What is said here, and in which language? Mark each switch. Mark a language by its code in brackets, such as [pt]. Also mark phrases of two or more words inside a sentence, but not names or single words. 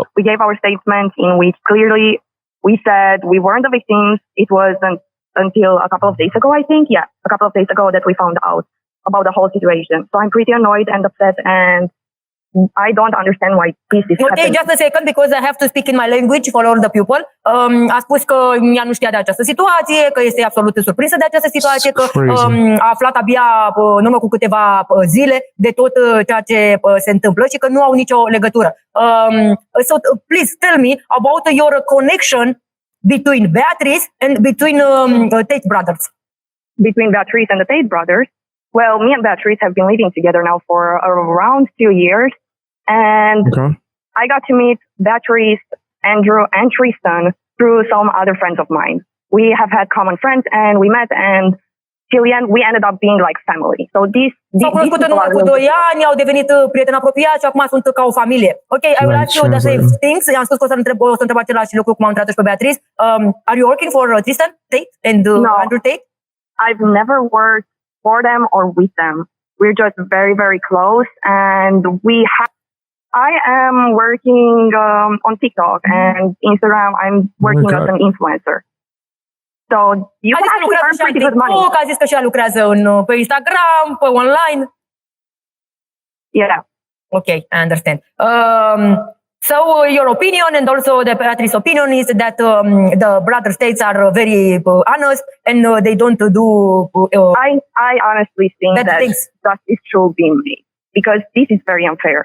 [en] We gave our statement in which clearly we said we weren't the victims. It was until a couple of days ago, I think. Yeah, a couple of days ago that we found out about the whole situation. So I'm pretty annoyed and upset, and I don't understand why this is happening. Just a second, because I have to speak in my language for all the people. [ro] A spus că ea nu știa de această situație, că este absolut surprinsă de această situație, că a aflat abia în urmă cu câteva zile de tot ceea ce se întâmplă și că nu au nicio legătură. [en] So please tell me about your connection between Beatrice and between Tate brothers. Between Beatrice and the Tate brothers? Well, me and Beatrice have been living together now for around 2 years. And I got to meet Beatrice, Andrew, and Tristan through some other friends of mine. We have had common friends and we met, and till the end, we ended up being like family. So these [ro] S-au cunoscut în urmă cu 2 ani, au devenit prieteni apropiați și acum sunt ca o familie. [en] Ok, I will ask you the same things. [ro] I-am spus că o să întreb același lucru cum am întrebat și pe Beatrice. [en] Are you working for Tristan Tate and Andrew Tate? I've never worked for them or with them. We're just very, very close, and I am working on TikTok and Instagram. I'm working as an influencer. So you can actually earn pretty good money. [ro] A zis că și ea lucrează pe Instagram, pe online. [en] Yeah. Okay, I understand. So your opinion and also the Beatrice's opinion is that the brother states are very honest and they don't do. I honestly think that justice should be made because this is very unfair.